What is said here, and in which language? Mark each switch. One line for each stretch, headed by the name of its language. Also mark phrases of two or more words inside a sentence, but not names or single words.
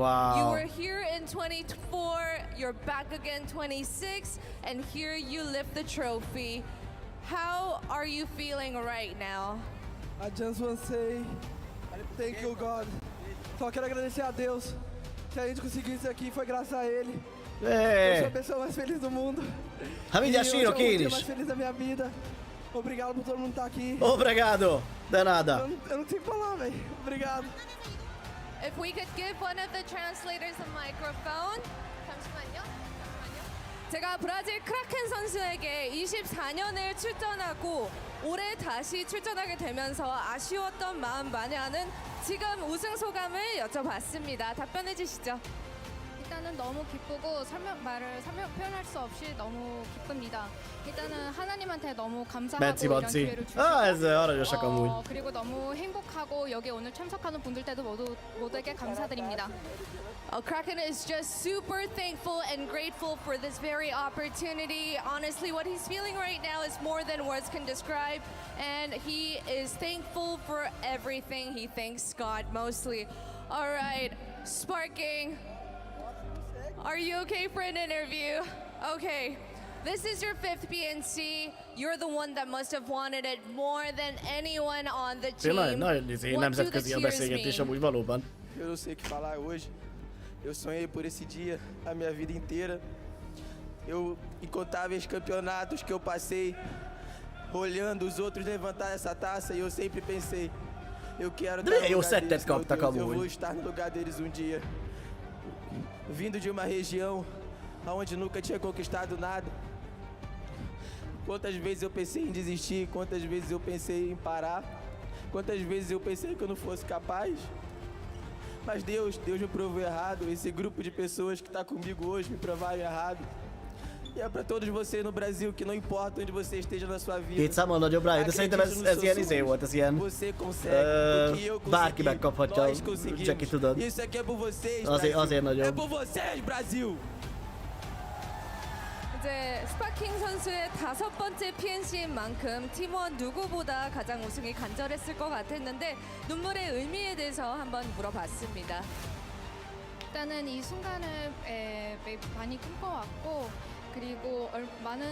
English: Wow. You were here in 24, you're back again 26, and here you lift the trophy. How are you feeling right now? I just want to say thank you, God.
Portuguese: Só quero agradecer a Deus que a gente conseguiu isso aqui, foi graças a Ele. Eu sou a pessoa mais feliz do mundo.
Hungarian: Hát mindjárt sírok én is.
Portuguese: Mais feliz da minha vida. Obrigado por todo mundo estar aqui. Obrigado, de nada. Eu não tenho que falar, velho. Obrigado.
English: If we could give one of the translators a microphone.
Korean: 잠시만요. 제가 브라질 크라켄 선수에게 24년을 출전하고 올해 다시 출전하게 되면서 아쉬웠던 마음 많이 하는 지금 우승 소감을 여쭤봤습니다. 답변해 주시죠. 일단은 너무 기쁘고 표현할 수 없이 너무 기쁩니다. 일단은 하나님한테 너무 감사하고 이런 기회를 주시고 그리고 너무 행복하고 여기 오늘 참석하는 분들께도 모두에게 감사드립니다.
English: Kraken is just super thankful and grateful for this very opportunity. Honestly, what he's feeling right now is more than words can describe, and he is thankful for everything. He thanks God mostly. All right, Sparking. Are you okay for an interview? Okay. This is your 5th PNC. You're the one that must have wanted it more than anyone on the team.
Hungarian: Nagyon nemzetközi a beszélgetés amúgy valóban.
Portuguese: Eu não sei o que falar hoje. Eu sonhei por esse dia a minha vida inteira. Eu incontáveis campeonatos que eu passei olhando os outros levantar essa taça e eu sempre pensei, eu quero estar no lugar deles, meu Deus, eu vou estar no lugar deles um dia. Vindo de uma região onde nunca tinha conquistado nada. Quantas vezes eu pensei em desistir, quantas vezes eu pensei em parar, quantas vezes eu pensei que eu não fosse capaz. Mas Deus me provou errado, esse grupo de pessoas que está comigo hoje me provaram errado. E é para todos vocês no Brasil que não importa onde você esteja na sua vida.
Hungarian: Két számon nagyobb rá, de szerintem ez ilyen izé volt, ez ilyen bárki megkaphatja, csak ki tudod.
Portuguese: Isso aqui é por vocês,
Hungarian: azért nagyobb.
Portuguese: É por vocês, Brasil!
Korean: 이제 스파킹 선수의 5번째 PNC인 만큼 팀원 누구보다 가장 우승이 간절했을 것 같았는데 눈물의 의미에 대해서 한번 물어봤습니다. 일단은 이 순간을 많이 꿈꿔왔고 그리고 많은